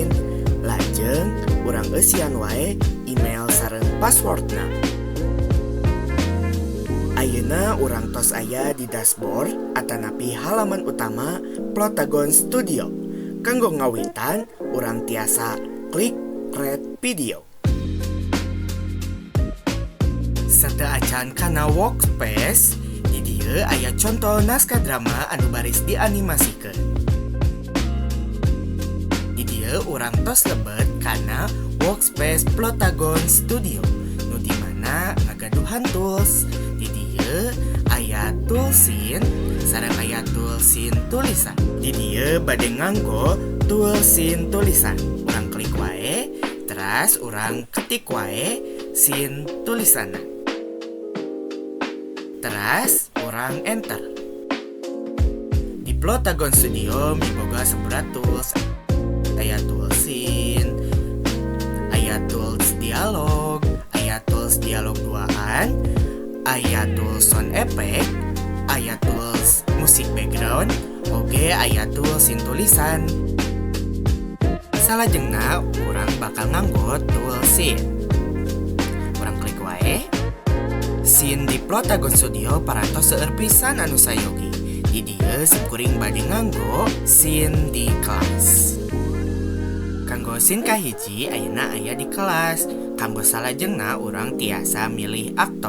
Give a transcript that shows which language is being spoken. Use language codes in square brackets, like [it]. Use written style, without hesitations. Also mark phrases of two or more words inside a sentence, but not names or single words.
[su] Lajeng urang eusian wae email sareng passwordna. Ayeuna urang tos aya di dashboard atanapi halaman utama Plotagon Studio. Kanggo ngawitan, urang tiasa klik [en] create video. [su] Sateu acan kana workspace, di dieu aya contoh naskah drama anu baris dianimasikeun. Di dieu urang tos lebet kana workspace Plotagon Studio, nu di mana ngagaduhan tools. Di dieu aya [en] tool scene [su] sareng aya [en] tool scene [su] tulisan. Di dieu bade nganggo [en] tool scene [su] tulisan. Urang klik wae, terus urang ketik wae scene tulisanna. Terus urang enter. Di Plotagon Studio miboga saberat tools. Aya [en] tool scene, [su] aya tools dialog, aya tools dialog duaan, aya tools [en] sound effect, [su] aya tools musik background, oge aya tools sin tulisan. Salajengna urang bakal nganggo [en] tool scene. [su] Urang klik wae. Scene di Plotagon Studio parantos seueur pisan anu sayogi. Di dieu simkuring bade nganggo scene di kelas. Kanggo scene kahiji ayeuna aya di kelas. Kanggo salajengna urang tiasa milih aktor.